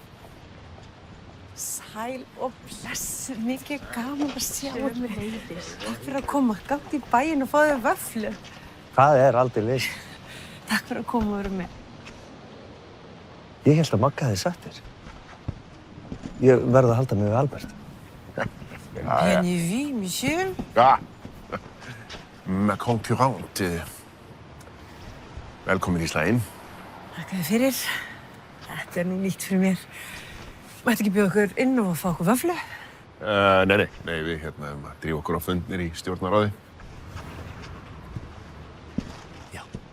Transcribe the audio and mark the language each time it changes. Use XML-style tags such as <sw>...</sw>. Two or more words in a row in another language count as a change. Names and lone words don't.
<is>Sæl og blessu, mikið gaman að sjá þig. Takk fyrir að koma, gátt í bæinn og fá þér vöfflu. Það er aldeilis. Takk fyrir að koma og vera með. Ég held að Magga hefði sagt þér. Ég verð að halda mig við Albert.</is> <fr>Bien vu, monsieur. Ja, ma concurrente.</fr> <is>Velkomin í slaginn. Takk fyrir. Þetta er nú nýtt fyrir mér. Mætti ekki bjóða okkur inn og fá okkur vöfflu? Nei, við erum að drífa okkur á fund niðri í stjórnarráði. Já.</is>